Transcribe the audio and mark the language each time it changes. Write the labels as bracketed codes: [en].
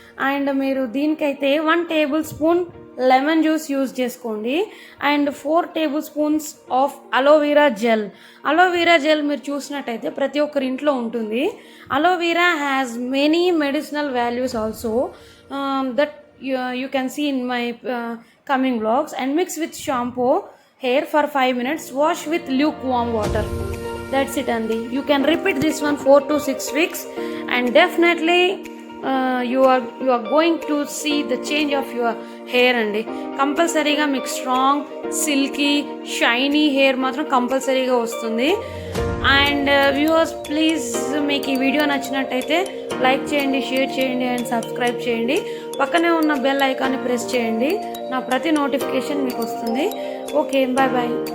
[te] And మీరు దీనికైతే 1 table spoon lemon juice use చేసుకోండి and 4 table spoons of aloe vera gel మీరు చూసినట్టయితే ప్రతి ఒక్కరి ఇంట్లో ఉంటుంది. [en] Aloe vera has many medicinal values also that you can see in my coming vlogs. And mix with shampoo hair for 5 minutes. Wash with lukewarm water. That's it andi. You can repeat this one 4 to 6 weeks and definitely you are going to see the change of your hair andi. [te] కంపల్సరీగా మీకు strong silky shiny hair మాత్రం కంపల్సరీగా వస్తుంది. And viewers please మీకు ఈ video నచ్చినట్టయితే like చేయండి, share చేయండి అండ్ సబ్స్క్రైబ్ చేయండి. పక్కనే ఉన్న బెల్ ఐకాన్ని ప్రెస్ చేయండి. నా ప్రతి నోటిఫికేషన్ మీకు వస్తుంది. Okay, bye bye.